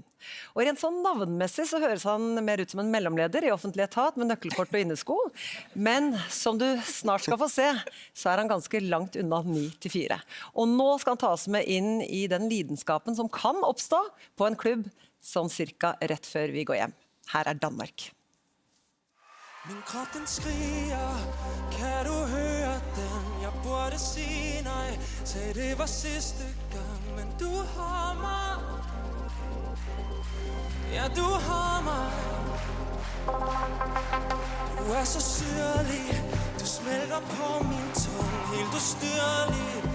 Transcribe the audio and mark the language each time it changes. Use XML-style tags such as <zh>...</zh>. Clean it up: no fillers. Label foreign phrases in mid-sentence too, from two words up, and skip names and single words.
<no>Og rent sånn navnmessig så høres han mer ut som en mellomleder i offentlig etat med nøkkelkort og innesko, men som du snart skal få se, så er han ganske langt unna 9-4. Og nå skal han ta oss med inn i den lidenskapen som kan oppstå på en klubb sånn cirka rett før vi går hjem. Her er Danmark.</no> <da>Min krop den skriger, kan du høre den? Jeg burde sige nej, sagde det var sidste gang, men du har mig. Ja, du har mig. Du er så syrlig, du smelter på min tunge, helt ustyrlig.</da>